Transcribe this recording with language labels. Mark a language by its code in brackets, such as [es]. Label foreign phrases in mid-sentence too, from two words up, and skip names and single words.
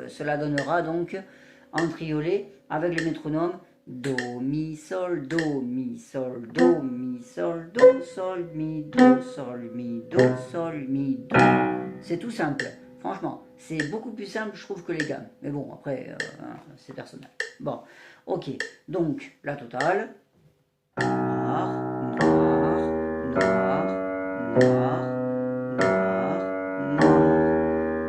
[fr] cela donnera donc en triolet avec le métronome do, mi, sol, do, mi, sol, do, mi, sol, do, sol, mi, do, sol, mi, do, sol, mi, do. C'est tout simple. Franchement, c'est beaucoup plus simple, je trouve, que les gammes. Mais bon, après, c'est personnel. Bon, ok. Donc, la totale. Noir, noir, noir, noir, noir, noir.